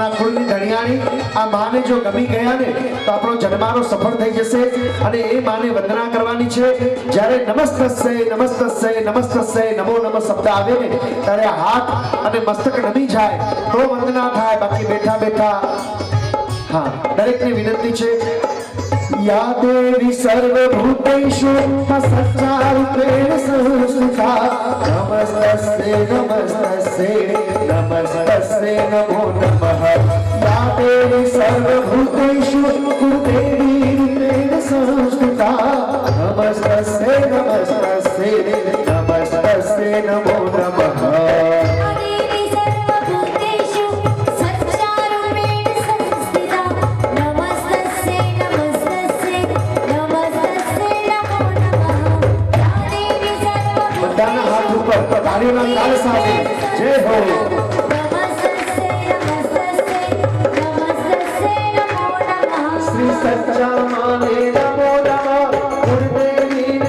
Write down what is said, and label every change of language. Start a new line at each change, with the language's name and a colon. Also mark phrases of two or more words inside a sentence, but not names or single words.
Gujarati: આ કુળની ધણિયાણી આ માને જો ગમી ગયા ને તો આપણો જન્મારો સફળ થઈ જશે અને એ માને વંદના કરવાની છે જ્યારે
Sanskrit: નમસ્તસ્ય નમસ્તસ્ય નમસ્તસ્ય નમો નમઃ
Gujarati: શબ્દ આવે ને ત્યારે હાથ અને મસ્તક નમી જાય તો વંદના થાય બાકી બેઠા બેઠા હા દરેકને વિનંતી છે
Sanskrit: या देवी सर्वभूतेषु सच्चा रूपेण संस्थिता नमस्तस्यै नमस्तस्यै नमस्तस्यै नमो नमः या देवी सर्वभूतेषु गुरुदेवी रूपेण संस्थिता नमस्तस्यै नमस्तस्यै नमस्तस्यै नमो नमः
Gujarati: તાળીઓના તાલ સાથે જય હો શ્રી સચ્ચા માને
Sanskrit: નમો નમઃ
Gujarati: ગુરુદેવીને